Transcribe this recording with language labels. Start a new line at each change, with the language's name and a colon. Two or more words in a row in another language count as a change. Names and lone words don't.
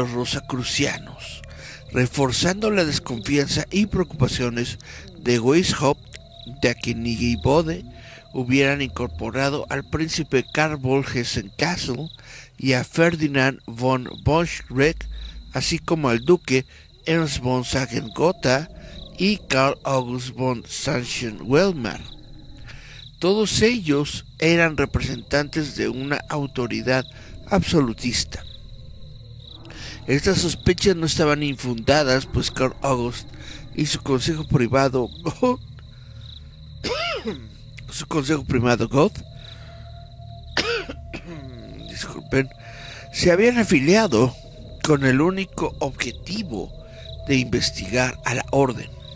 Spanish: los rosacrucianos, reforzando la desconfianza y preocupaciones de Weishaupt de que Knig y Bode hubieran incorporado al príncipe Karl von Hessen-Kassel y a Ferdinand von Boschreck, así como al duque Ernst von Sagen-Gotha y Karl August von Sachsen-Weimar. Todos ellos eran representantes de una autoridad absolutista. Estas sospechas no estaban infundadas, pues Karl August y su consejo privado Gotha disculpen, se habían afiliado con el único objetivo de investigar a la orden.